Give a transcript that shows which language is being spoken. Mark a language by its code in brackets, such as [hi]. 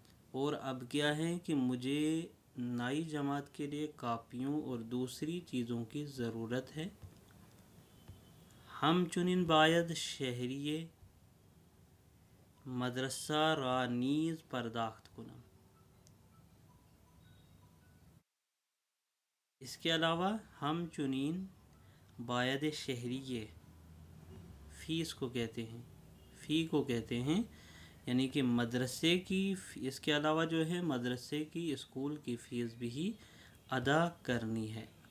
[ur] اور اب کیا ہے کہ مجھے نئی جماعت کے لیے کاپیوں اور دوسری چیزوں کی ضرورت ہے. [fa] ہمچنین باید شہریه مدرسہ را نیز پرداخت کنم. [ur] اس کے علاوہ [fa] ہمچنین باید شہریه، [ur] فیس کو کہتے ہیں، فی کو کہتے ہیں، یعنی کہ مدرسے کی، اس کے علاوہ جو ہے مدرسے کی، اسکول کی فیس بھی ادا کرنی ہے.